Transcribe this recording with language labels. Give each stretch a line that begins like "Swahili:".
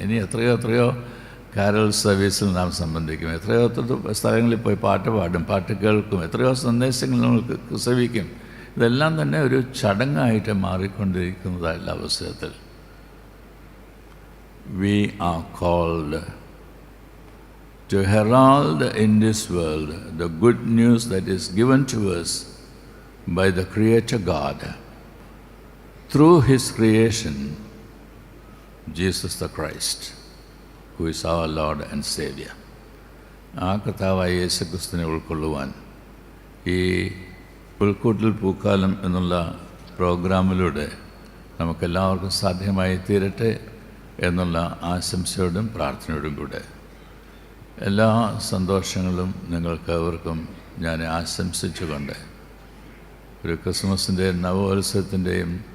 Malayalam: ഇനി എത്രയോ കാരൽ സർവീസിൽ നാം സംബന്ധിക്കും, എത്രയോ സ്ഥലങ്ങളിൽ പോയി പാട്ട് പാടും, പാട്ട് കേൾക്കും, എത്രയോ സന്ദേശങ്ങൾ നമുക്ക് ശ്രവിക്കും. ഇതെല്ലാം തന്നെ ഒരു ചടങ്ങായിട്ട് മാറിക്കൊണ്ടിരിക്കുന്നതായുള്ള അവസരത്തിൽ
English: we are called to herald in this world the good news that is given to us by the Creator God through His creation, Jesus the Christ, who is our Lord and Savior.
Malayalam: ആ കർത്താവായ യേശുക്രിസ്തുവിനെ ഉൾക്കൊള്ളുവാൻ ഈ പുൽക്കൂട്ടിൽ പൂക്കാലം എന്നുള്ള പ്രോഗ്രാമിലൂടെ നമുക്കെല്ലാവർക്കും സാധ്യമായി തീരട്ടെ എന്നുള്ള ആശംസയോടും പ്രാർത്ഥനയോടും കൂടെ എല്ലാ സന്തോഷങ്ങളും നിങ്ങൾക്കേവർക്കും ഞാൻ ആശംസിച്ചുകൊണ്ട് ഒരു ക്രിസ്മസിൻ്റെ നവോത്സവത്തിൻ്റെയും